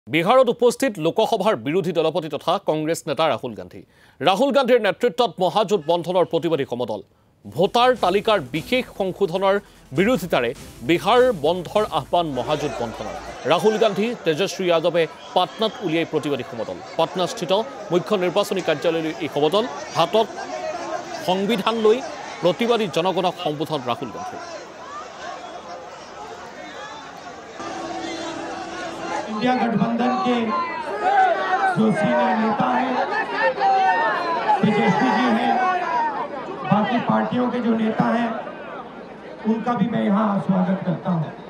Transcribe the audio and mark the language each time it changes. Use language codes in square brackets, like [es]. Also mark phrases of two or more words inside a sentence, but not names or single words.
[as] বিহাৰত উপস্থিত লোকসভাৰ বিৰোধী দলপতি তথা কংগ্ৰেছ নেতা ৰাহুল গান্ধীৰ নেতৃত্বত মহাজোঁট বন্ধনৰ প্ৰতিবাদী সমদল ভোটাৰ তালিকাৰ বিশেষ সংশোধনৰ বিৰোধিতাৰে বিহাৰ বন্ধৰ আহ্বান মহাজোঁট বন্ধনৰ ৰাহুল গান্ধী তেজস্বী যাদৱে পাটনাত উলিয়াই প্ৰতিবাদী সমদল পাটনাস্থিত মুখ্য নিৰ্বাচনী কাৰ্যালয়লৈ এই সমদল হাতত সংবিধান লৈ প্ৰতিবাদী জনগণক সম্বোধন ৰাহুল গান্ধী [hi] इंडिया गठबंधन के जो सीनियर नेता हैं तेजस्वी जी हैं, बाकी पार्टियों के जो नेता हैं उनका भी मैं यहाँ स्वागत करता हूँ।